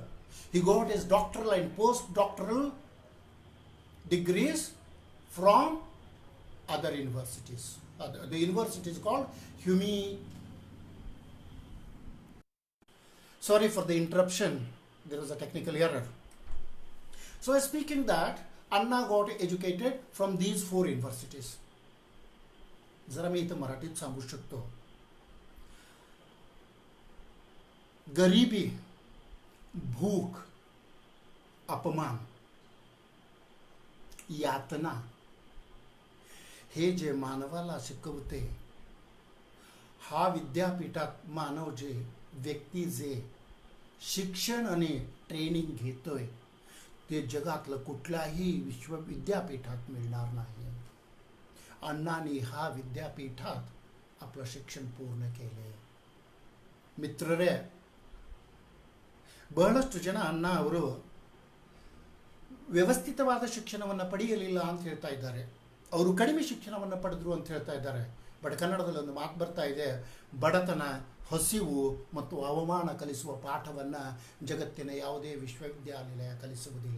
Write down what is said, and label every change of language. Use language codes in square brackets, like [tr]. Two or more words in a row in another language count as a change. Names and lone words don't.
[en] He got his doctoral and postdoctoral degrees from other universities. The university is called Sorry for the interruption. There was a technical error. So speaking that, Anna got educated from these 4 universities. [mr] जरा मी इथं मराठीत सांगू शकतो. गरिबी, भूक, अपमान, यातना हे जे मानवाला शिकवते, हा विद्यापीठात मानव जे व्यक्ती जे शिक्षण आणि ट्रेनिंग घेतोय ते जगातलं कुठल्याही विद्यापीठात मिळणार नाही. अण्णांनी हा विद्यापीठात आपलं शिक्षण पूर्ण केले. [kn] ಮಿತ್ರರೇ, ಬಹಳಷ್ಟು ಜನ ಅಣ್ಣಾ ಅವರು ವ್ಯವಸ್ಥಿತವಾದ ಶಿಕ್ಷಣವನ್ನು ಪಡೆಯಲಿಲ್ಲ ಅಂತ ಹೇಳ್ತಾ ಇದ್ದಾರೆ. ಅವರು ಕಡಿಮೆ ಶಿಕ್ಷಣವನ್ನು ಪಡೆದ್ರು ಅಂತ ಹೇಳ್ತಾ ಇದ್ದಾರೆ. ಬಟ್ ಕನ್ನಡದಲ್ಲಿ ಒಂದು ಮಾತು ಬರ್ತಾ ಇದೆ, ಬಡತನ, ಹಸಿವು ಮತ್ತು ಅವಮಾನ ಕಲಿಸುವ ಪಾಠವನ್ನು ಜಗತ್ತಿನ ಯಾವುದೇ ವಿಶ್ವವಿದ್ಯಾನಿಲಯ ಕಲಿಸುವುದಿಲ್ಲ.